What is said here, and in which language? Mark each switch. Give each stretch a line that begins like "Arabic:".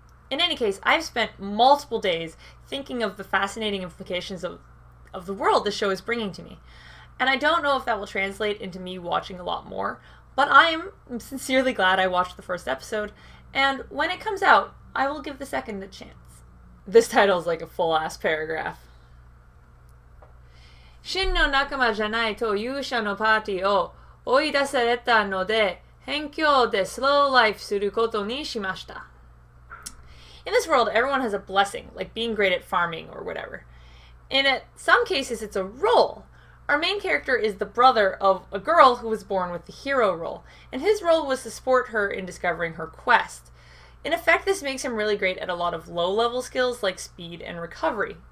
English: In any case, I've spent multiple days thinking of the fascinating implications of the world the show is bringing to me. And I don't know if that will translate into me watching a lot more, but I am sincerely glad I watched the first episode, and when it comes out, I will give the second a chance. This title is like a full-ass paragraph.
Japanese: 真の仲間じゃないと勇者のパーティーを追い出されたので、辺境でスローライフすることにしました。
English: In this world, everyone has a blessing, like being great at farming or whatever. In some cases, it's a role. Our main character is the brother of a girl who was born with the hero role, and his role was to support her in discovering her quest. In effect, this makes him really great at a lot of low-level skills like speed and recovery.